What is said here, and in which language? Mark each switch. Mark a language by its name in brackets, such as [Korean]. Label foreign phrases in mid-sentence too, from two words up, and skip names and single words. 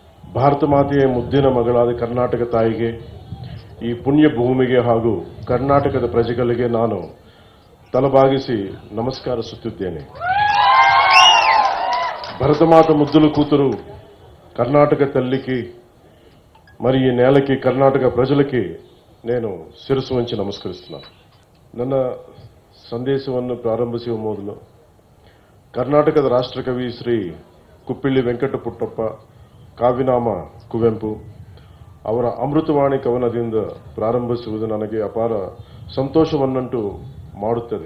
[Kannada] ಭಾರತ ಮಾತೆಯ ಮುದ್ದಿನ ಮಗಳಾದ ಕರ್ನಾಟಕ ತಾಯಿಗೆ, ಈ ಪುಣ್ಯ ಭೂಮಿಗೆ ಹಾಗೂ ಕರ್ನಾಟಕದ ಪ್ರಜೆಗಳಿಗೆ ನಾನು ತಲೆಬಾಗಿಸಿ ನಮಸ್ಕರಿಸುತ್ತಿದ್ದೇನೆ. [Telugu] భరతమాత ముద్దులు కూతురు కర్ణాటక తల్లికి మరియు ఈ నేలకి కర్ణాటక ప్రజలకి నేను శిరస్సు వంచి నమస్కరిస్తున్నాను. [Kannada] ನನ್ನ ಸಂದೇಶವನ್ನು ಪ್ರಾರಂಭಿಸುವ ಮೊದಲು ಕರ್ನಾಟಕದ ರಾಷ್ಟ್ರಕವಿ ಶ್ರೀ ಕುಪ್ಪಿಳ್ಳಿ ವೆಂಕಟ ಪುಟ್ಟಪ್ಪ ಕಾವ್ಯನಾಮ ಕುವೆಂಪು ಅವರ ಅಮೃತವಾಣಿ ಕವನದಿಂದ ಪ್ರಾರಂಭಿಸುವುದು ನನಗೆ ಅಪಾರ ಸಂತೋಷವನ್ನುಂಟು ಮಾಡುತ್ತದೆ.